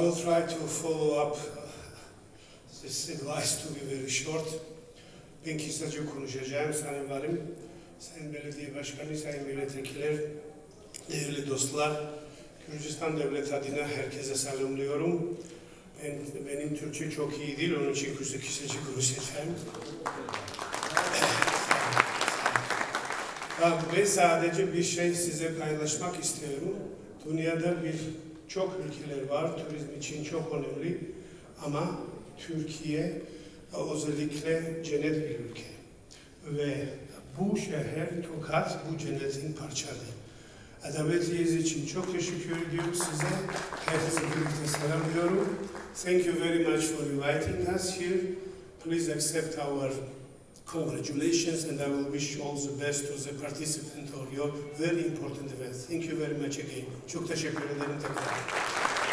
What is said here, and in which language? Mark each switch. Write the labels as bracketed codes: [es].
[en] try to follow up this advice to be very short. [tr] Ben kısaca konuşacağım Sayın Valim, Sayın Belediye Başkanı, Sayın Milletvekiller, değerli dostlar. Gürcistan Devlet adına herkese selamlıyorum. Benim Türkçe çok iyi değil, onun için kısaca konuşacağım. Ben sadece bir şey size paylaşmak istiyorum. Dünyada çok ülkeler var, turizm için çok önemli. Ama Türkiye özellikle cennet bir ülke. Ve bu şehir Tokat bu cennetin parçaları. Davetiniz için çok teşekkür ediyorum size. Herkese birlikte selamlıyorum. [en] Thank you very much for inviting us here. Please accept our congratulations and I will wish you all the best to the participant of your very important event. Thank you very much again. [tr] Çok teşekkür ederim tekrar.